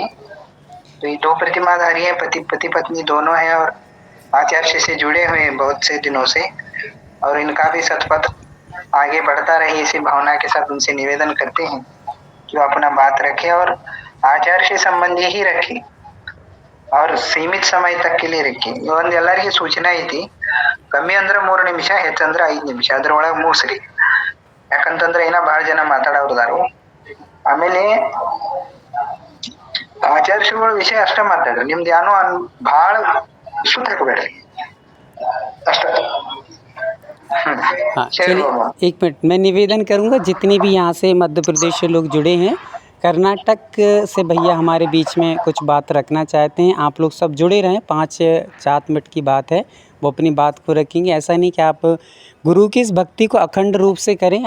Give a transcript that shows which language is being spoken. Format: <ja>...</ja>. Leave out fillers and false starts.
<hi>तो ये 2 प्रतिमाधारी हैं, पति पत्नी दोनों हैं और आचार्य से जुड़े हुए हैं बहुत से दिनों से, और इनका भी सतपथ आगे बढ़ता रहे, इसी भावना के साथ उनसे निवेदन करते हैं कि वो अपना बात रखे और आचार्य से संबंधी ही रखे और सीमित समय तक के लिए रखे।</hi> <kn>ಎಲ್ಲರಿಗೆ ಸೂಚನೆ ಐತಿ, ಕಮ್ಮಿ ಅಂದ್ರೆ 3 ನಿಮಿಷ, ಹೆಚ್ಚಂದ್ರೆ 5 ನಿಮಿಷ, ಅದ್ರೊಳಗೆ ಮುಗಿಸ್ರಿ. ಯಾಕಂತಂದ್ರೆ ಏನ ಬಹಳ ಜನ ಮಾತಾಡೋರ್ದಾರು. ಆಮೇಲೆ ಆಚಾರ್ಯಗಳ ವಿಷಯ ಅಷ್ಟೇ ಮಾತಾಡ್ರಿ, ನಿಮ್ದು ಏನೋ ಬಹಳ ಸುತ್ತ ಹಾಕಬೇಡ್ರಿ ಅಷ್ಟೇ.</kn> <hi>हाँ चलिए, 1 मिनट मैं निवेदन करूंगा, जितने भी यहाँ से मध्य प्रदेश से लोग जुड़े हैं, कर्नाटक से भैया हमारे बीच में कुछ बात रखना चाहते हैं। आप लोग सब जुड़े रहें, 5-7 मिनट की बात है, वो अपनी बात को रखेंगे। ऐसा नहीं कि आप गुरु की इस भक्ति को अखंड रूप से करें।</hi>